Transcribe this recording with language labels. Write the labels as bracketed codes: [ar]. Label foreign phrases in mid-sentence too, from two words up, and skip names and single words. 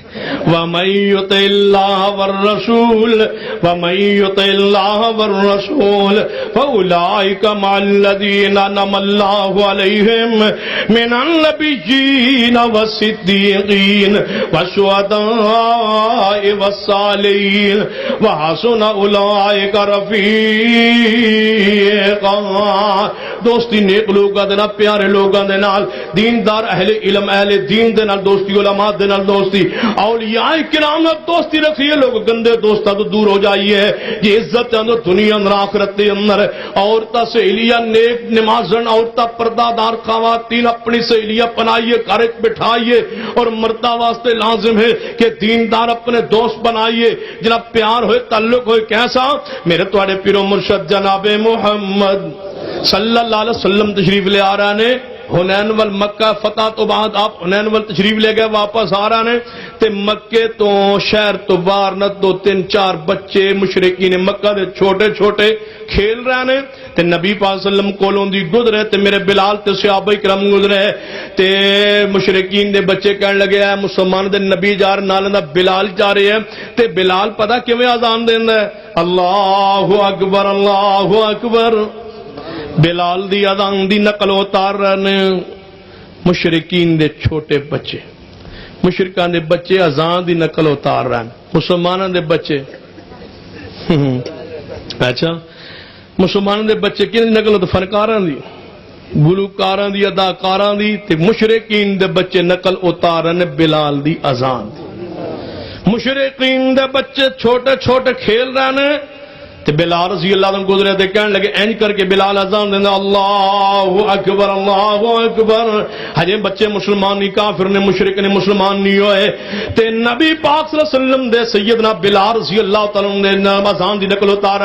[ar] وَمَن يُطِعِ اللَّهَ وَالرَّسُولَ فَأُولَٰئِكَ مَعَ الَّذِينَ أَنْعَمَ اللَّهُ عَلَيْهِم مِّنَ النَّبِيِّينَ وَالصِّدِّيقِينَ وَالشُّهَدَاءِ وَالصَّالِحِينَ وَحَسُنَ أُولَٰئِكَ رَفِيقًا. [pa] دوستی نیک لوگاں دے نال, پیارے لوگاں دے نال, دیندار اہل علم اہل دین دے نال دوستی, علماء دے نال دوستی, اولیاء کرام نال دوستی رکھیے. لوگ گندے دوستاں تو دور ہو جائیے. یہ عزت اندر دنیا اندر آخرت دے اندر. عورتاں سہیلیاں نیک نمازن, عورتاں پردہ دار خواتین اپنی سہیلیاں بنائیے, گھر بٹھائیے. اور مردہ واسطے لازم ہے کہ دیندار اپنے دوست بنائیے. جناب پیار ہوئے, تعلق ہوئے. کیسا میرے تواڈے پیرو مرشد جناب محمد [ar] صلی اللہ علیہ وسلم [pa] تشریف لے آ رہے نے. حنین وال مکہ فتح تو بعد آپ حنین وال تشریف لے گئے, واپس آ رہے نے تے مکے تو شہر تو باہر نہ 2-3-4 بچے مشرکین مکہ دے چھوٹے چھوٹے کھیل رہے نے تے نبی پاک [ar] صلی اللہ علیہ وسلم [pa] کولوں دی گزرے تے میرے بلال تے صحابہ کرام گزرے تے مشرکین دے بچے کہن لگے اے مسلمان دے نبی جا رہے نال دا بلال جا رہے ہیں تے بلال پتہ کیویں اذان دیندا ہے, [ar] اللہ اکبر اللہ اکبر. [pa] بلال دی اذان دی نقل اتار رہے مشرکین دے چھوٹے بچے, مشرکان دے بچے اذان دی نقل اتار رہے ہیں. مسلمانوں دے بچے اچھا مسلمانوں دے بچے کی نقل فنکاراں دی, گلوکاراں دی, اداکاراں دی, تے مشرکین دے بچے نقل اتار رہے بلال دی اذان دی. مشرکین دے بچے چھوٹے چھوٹے کھیل رہے ہیں تے بلال [ar] رضی اللہ عنہ [pa] گزرے تے کہنے لگے اینج کر کے بلال اذان دینا [ar] اللہ اکبر اللہ اکبر. [pa] ہجے بچے مسلمان نہیں کافر نے مشرک نے مسلمان نہیں ہوئے تے نبی پاک [ar] صلی اللہ علیہ وسلم [pa] دے سیدنا بلال [ar] رضی اللہ تعالی عنہ [pa] نے اذان دی نقل اتارا.